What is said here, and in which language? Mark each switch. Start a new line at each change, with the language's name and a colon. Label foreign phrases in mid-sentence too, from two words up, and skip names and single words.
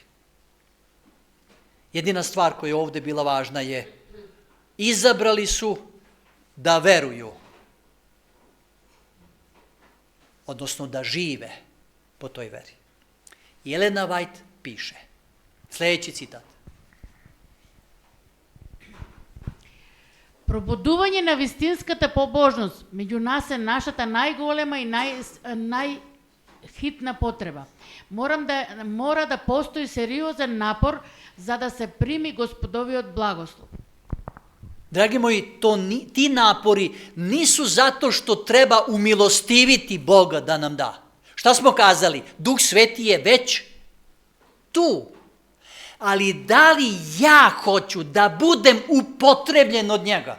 Serbian: Jedina stvar koja je ovdje bila važna je, izabrali su da veruju, odnosno da žive po toj veri. Jelena White piše, sljedeći citat.
Macedonian: Пробудување на вистинската побожност меѓу нас е нашата најголема и најхитна потреба. Мора да постои сериозен напор за да се прими Господовиот благослов.
Serbian: Dragi moji, ti napori nisu zato što treba umilostiviti Boga da nam da. Šta smo kazali? Duh Sveti je već tu. Ali da li ja hoću da budem upotrebljen od njega?